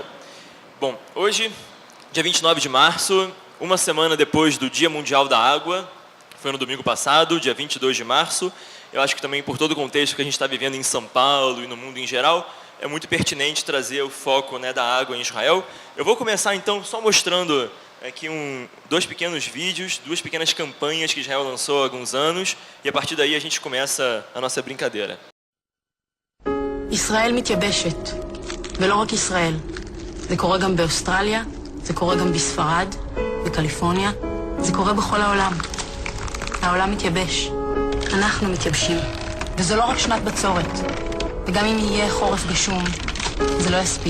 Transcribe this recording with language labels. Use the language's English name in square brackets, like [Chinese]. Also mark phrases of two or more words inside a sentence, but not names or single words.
[Portuguese] Bom, hoje, dia 29 de março, uma semana depois do Dia Mundial da Água, foi no domingo passado, dia 22 de março, eu acho que também por todo o contexto que a gente está vivendo em São Paulo e no mundo em geral, é muito pertinente trazer o foco, né, da água em Israel. Eu vou começar então só mostrando aqui dois pequenos vídeos, duas pequenas campanhas que Israel lançou há alguns anos, e a partir daí a gente começa a nossa brincadeira. [Hebrew] ישראל מתייבשת, ולא רק ישראל. זה קורה גם באוסטרליה, זה קורה גם בספרד, בקליפורניה, זה קורה בכל העולם. העולם מתייבש, אנחנו מתייבשים, וזו לא רק שנת בצורת, וגם אם יהיה חורף גשום, זה לא יספיק.